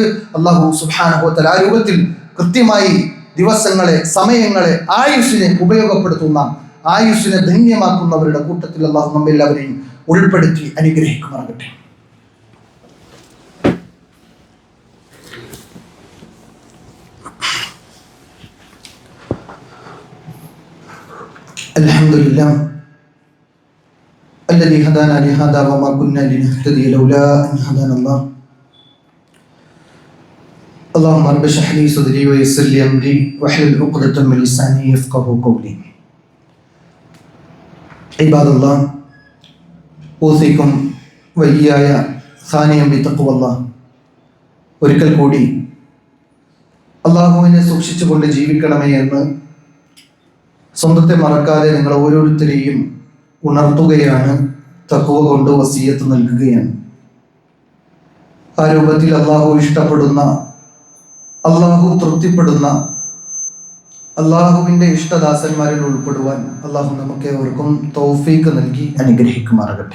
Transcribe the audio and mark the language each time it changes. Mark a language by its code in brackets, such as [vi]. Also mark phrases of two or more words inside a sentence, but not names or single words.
[ar] الله سبحانه وتعالى [ml] ആ രൂപത്തിൽ കൃത്യമായി ദിവസങ്ങളെ, സമയങ്ങളെ, ആയുസ്സിനെ ഉപയോഗപ്പെടുത്തുന്ന, ആയുസ്സിനെ ധന്യമാക്കുന്നവരുടെ കൂട്ടത്തിൽ അല്ലാഹു നമ്മെല്ലാവരെയും ഉൾപ്പെടുത്തി അനുഗ്രഹിക്കുമാറാകട്ടെ. [ar] അൽഹംദുലില്ലാഹ് الذي هدانا لهذا وما كنا لنهتدي لولا أن هدانا الله اللهم رب اشرح لي صدري ويسر لي أمري واحلل عقدة من لساني يفقهوا قولي عباد الله أوصيكم وإياي ثانيا بتقوى الله. [ml] ഒരിക്കൽ കൂടി അള്ളാഹുവിനെ സൂക്ഷിച്ചുകൊണ്ട് ജീവിക്കണമേ എന്ന് സ്വന്തത്തെ മറക്കാതെ നിങ്ങൾ ഓരോരുത്തരെയും ഉണർത്തുകയാണ്, തഖ്വ കൊണ്ട് വസിയത്ത് നൽകുകയാണ്. ആ രൂപത്തിൽ അള്ളാഹു ഇഷ്ടപ്പെടുന്ന, അള്ളാഹു തൃപ്തിപ്പെടുന്ന, അള്ളാഹുവിൻ്റെ ഇഷ്ടദാസന്മാരിൽ ഉൾപ്പെടുവാൻ അള്ളാഹു നമുക്കേവർക്കും തൗഫീഖ് നൽകി അനുഗ്രഹിക്കുമാറാകട്ടെ.